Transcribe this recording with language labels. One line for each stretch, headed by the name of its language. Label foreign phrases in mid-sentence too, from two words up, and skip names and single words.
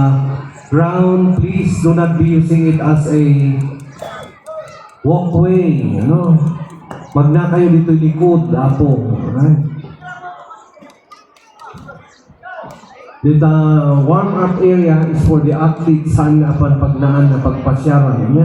English: ground, please do not be using it as a walkway, no?
Iloko: Magna kayo dito likod, apo,
English: right? The warm-up area is for the athletes
Iloko: saan apan pagnaan na pagpasyaran niya.